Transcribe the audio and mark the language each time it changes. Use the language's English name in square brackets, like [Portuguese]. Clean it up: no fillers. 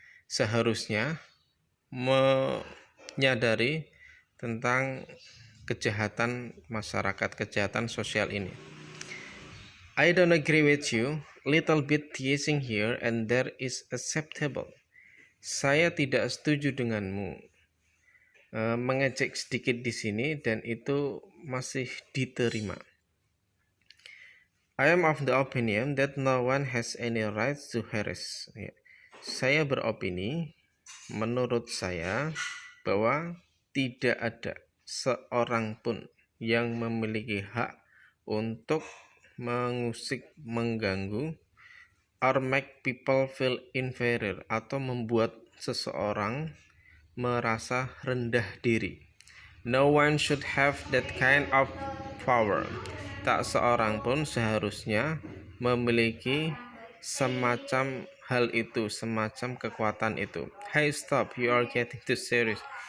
[Indonesian] Seharusnya menyadari tentang kejahatan masyarakat, kejahatan sosial ini. [English] I don't agree with you. Little bit teasing here and there is acceptable. [Indonesian] Saya tidak setuju denganmu. Mengejek sedikit di sini dan itu masih diterima. [English] I am of the opinion that no one has any right to harass. [Indonesian] Saya beropini, menurut saya, bahwa tidak ada seorang pun yang memiliki hak untuk mengusik, mengganggu, [English] or make people feel inferior, [Indonesian] atau membuat seseorang merasa rendah diri. [English] No one should have that kind of power. [Indonesian] Tak seorang pun seharusnya memiliki semacam hal itu, semacam kekuatan itu. [English] Hey, stop, you are getting too serious.